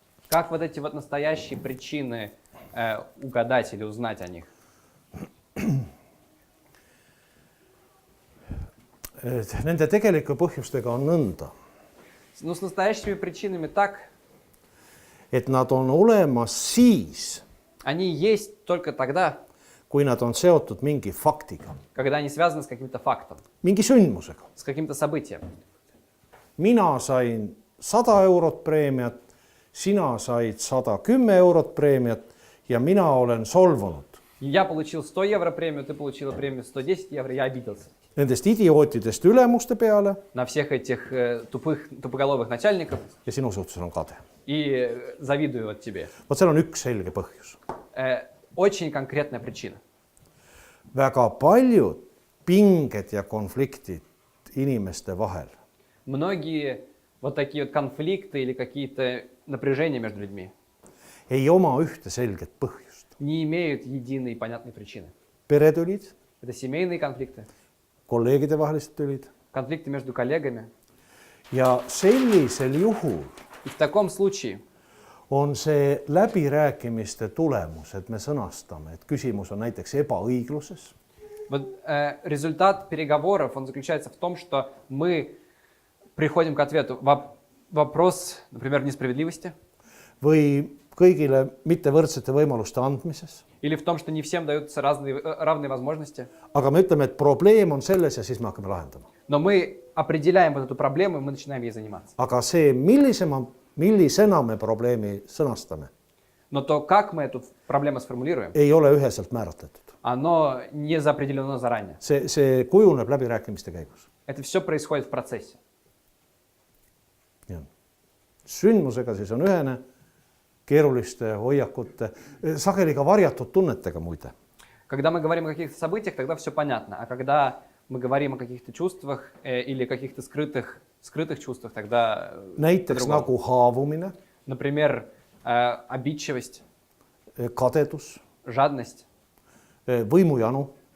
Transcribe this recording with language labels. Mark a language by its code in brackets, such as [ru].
[ru] Как вот эти вот настоящие причины угадать или узнать о них? [et] Nende tegelike põhjustega on nõnda, [ru] Ну, с настоящими причинами так. [et] et nad on olemas siis, [ru] Они есть только тогда, [et] kui nad on seotud mingi faktiga, [ru] когда они связаны с каким-то фактом, [et] mingi sündmusega. [ru] с каким-то событием. [et] Mina sain 100 eurot preemiat, sina said 110 eurot preemiat ja mina olen solvunud. [ru] Я получил 100 евро премию, ты получила премию 110 евро, я обиделся. [et] Nendest idiootidest ülemuste peale [ru] На всех этих тупоголовых начальников [et] ja sinu suhtes on kade. [ru] и завидую вот тебе. [et] Vot seal on üks selge põhjus. [ru] Очень конкретная причина. [et] Väga paljud pinged ja konfliktid inimeste vahel [ru] Многие вот такие вот конфликты или какие-то напряжения между людьми [et] ei oma ühte selget põhjust. [ru] не имеют единой и понятной причины. [et] Peretülid, [ru] Это семейные конфликты, [et] kolleegide vahelised tülid, [ru] конфликты между коллегами. [et] ja sellisel juhul [ru] И в таком случае [et] on see läbirääkimiste tulemus, et me sõnastame, et küsimus on näiteks ebaõigluses. [ru] вот, результат переговоров, он заключается в том, что мы приходим к ответу. Вопрос, например, несправедливости. [et] Või kõigile mittevõrdsete võimaluste andmises. [ru] Или в том, что не всем даются равные возможности. [et] Aga me ütleme, et probleem on selles ja siis me hakkame lahendama. [ru] Но мы определяем вот эту проблему, и мы начинаем ей заниматься. [et] Aga see, millisena me probleemi sõnastame, [ru] Но то, как мы эту проблему сформулируем, [et] ei ole üheselt määratletud. [ru] оно не определено заранее. [et] See kujuneb läbirääkimiste käigus. [ru] Это все происходит в процессе. [et] Sündmusega siis on ühene, keeruliste hoiakute, sageli ka varjatud tunnetega muide. [ru] Когда мы говорим о каких-то событиях, тогда все понятно. А когда мы говорим о каких-то чувствах или каких-то скрытых чувствах, тогда [et] Näiteks [ru] по-другому. [et] nagu haavumine, [ru] Например, обидчивость, [et] kadedus, [ru] жадность [et] võimujanu.